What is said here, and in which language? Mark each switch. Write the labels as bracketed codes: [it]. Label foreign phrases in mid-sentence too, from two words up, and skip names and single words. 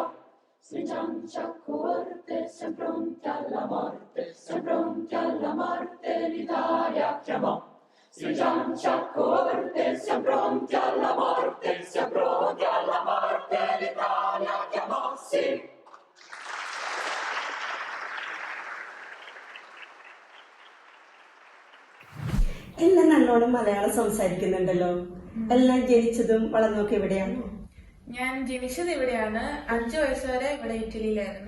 [it] Stringiamoci a coorte, siamo pronti alla morte, l'Italia chiamò. Stringiamoci a coorte, siamo pronti alla morte, l'Italia chiamò, sì. [ml] എല്ലാം നല്ലോണം മലയാളം സംസാരിക്കുന്നുണ്ടല്ലോ. എല്ലാം ജനിച്ചതും വളർന്നൊക്കെ എവിടെയാണോ? ഞാൻ ജനിച്ചത് ഇവിടെയാണ്. 5 വയസ്സ് വരെ ഇവിടെ ഇറ്റലിയിലായിരുന്നു.